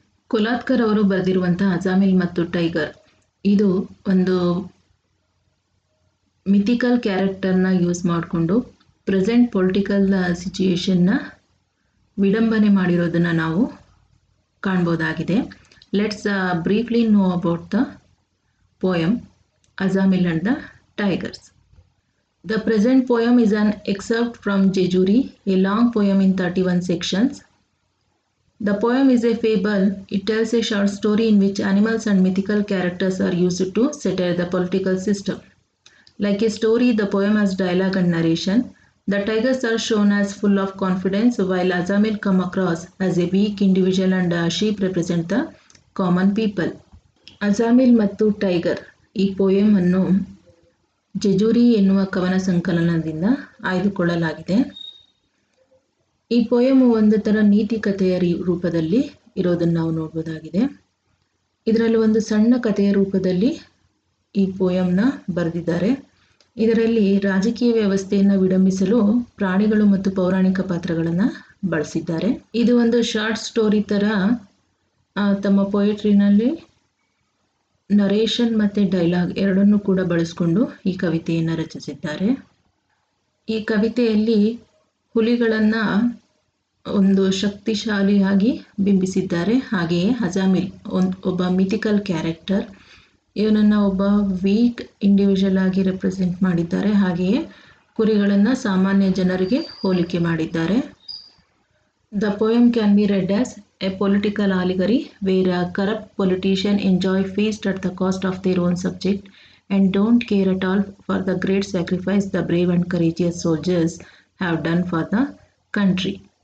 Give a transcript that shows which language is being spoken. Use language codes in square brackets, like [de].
[kn] ಕೊಲಾತ್ಕರ್ ಅವರು ಬರೆದಿರುವಂತಹ ಅಜಾಮಿಲ್ ಮತ್ತು ಟೈಗರ್ ಇದು ಒಂದು ಮಿಥಿಕಲ್ ಕ್ಯಾರೆಕ್ಟರ್ನ ಯೂಸ್ ಮಾಡಿಕೊಂಡು ಪ್ರೆಸೆಂಟ್ ಪೊಲಿಟಿಕಲ್ ಸಿಚುಯೇಷನ್ನ ವಿಡಂಬನೆ ಮಾಡಿರೋದನ್ನು ನಾವು ಕಾಣ್ಬೋದಾಗಿದೆ. [en] Let's briefly know about the poem Azamil and the Tigers. The present poem is an excerpt from Jejuri, a long poem in 31 sections. The poem is a fable. It tells a short story in which animals and mythical characters are used to satire the political system. Like a story, the poem has dialogue and narration. The tigers are shown as full of confidence, while Azamil come across as a weak individual and sheep represent the common people. [kn] ಅಜಾಮಿಲ್ ಮತ್ತು tiger ಈ ಪೋಯಮನ್ನು ಜೆಜುರಿ ಎನ್ನುವ ಕವನ ಸಂಕಲನದಿಂದ ಆಯ್ದುಕೊಳ್ಳಲಾಗಿದೆ. ಈ ಪೋಯಮು ಒಂದು ಥರ ನೀತಿ ಕಥೆಯ ರೂಪದಲ್ಲಿ ಇರೋದನ್ನು ನಾವು ನೋಡ್ಬೋದಾಗಿದೆ. ಇದರಲ್ಲಿ ಒಂದು ಸಣ್ಣ ಕಥೆಯ ರೂಪದಲ್ಲಿ ಈ ಪೋಯಮ್ನ ಬರೆದಿದ್ದಾರೆ. ಇದರಲ್ಲಿ ರಾಜಕೀಯ ವ್ಯವಸ್ಥೆಯನ್ನು ವಿಡಂಬಿಸಲು ಪ್ರಾಣಿಗಳು ಮತ್ತು ಪೌರಾಣಿಕ ಪಾತ್ರಗಳನ್ನು ಬಳಸಿದ್ದಾರೆ. ಇದು ಒಂದು ಶಾರ್ಟ್ ಸ್ಟೋರಿ ಥರ ತಮ್ಮ ಪೊಯೆಟ್ರಿನಲ್ಲಿ ನರೇಷನ್ ಮತ್ತು ಡೈಲಾಗ್ ಎರಡನ್ನೂ ಕೂಡ ಬಳಸಿಕೊಂಡು ಈ ಕವಿತೆಯನ್ನು ರಚಿಸಿದ್ದಾರೆ. ಈ ಕವಿತೆಯಲ್ಲಿ ಹುಲಿಗಳನ್ನು ಒಂದು ಶಕ್ತಿಶಾಲಿಯಾಗಿ ಬಿಂಬಿಸಿದ್ದಾರೆ. ಹಾಗೆಯೇ ಅಜಾಮಿಲ್ ಒಬ್ಬ ಮಿಥಿಕಲ್ ಕ್ಯಾರೆಕ್ಟರ್, ಇವನನ್ನು ಒಬ್ಬ ವೀಕ್ ಇಂಡಿವಿಜುವಲ್ ಆಗಿ ರೆಪ್ರೆಸೆಂಟ್ ಮಾಡಿದ್ದಾರೆ. ಹಾಗೆಯೇ ಕುರಿಗಳನ್ನು ಸಾಮಾನ್ಯ ಜನರಿಗೆ ಹೋಲಿಕೆ ಮಾಡಿದ್ದಾರೆ. [en] The poem can be read as a political allegory where a corrupt politician enjoy feast at the cost of their own subject and don't care at all for the great sacrifice the brave and courageous soldiers have done for the country.